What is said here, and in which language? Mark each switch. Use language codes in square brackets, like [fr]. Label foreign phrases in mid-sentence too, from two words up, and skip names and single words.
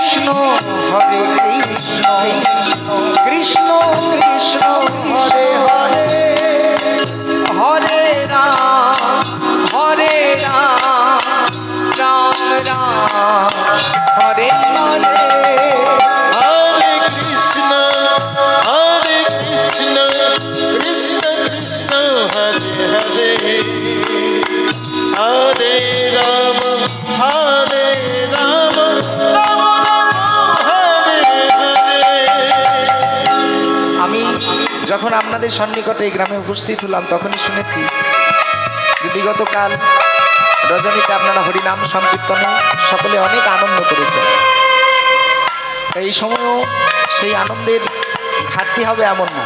[sa] হরে কৃষ্ণ কৃষ্ণ কৃষ্ণ হরে হরে হরে রাম রাম রাম হরে হরে Hare Krishna, Krishna Krishna, Hare Hare, Hare Rama, Rama Rama, Hare Hare. [bn] আমি যখন আপনাদের সন্নিকটে এই গ্রামে উপস্থিত হলাম তখনই শুনেছি যে বিগত কাল রজনীতে আপনারা হরিনাম সংকীর্তনে সকলে অনেক আনন্দ করেছেন। তাই এই সময়ও সেই আনন্দের ঘাটতি হবে এমন না।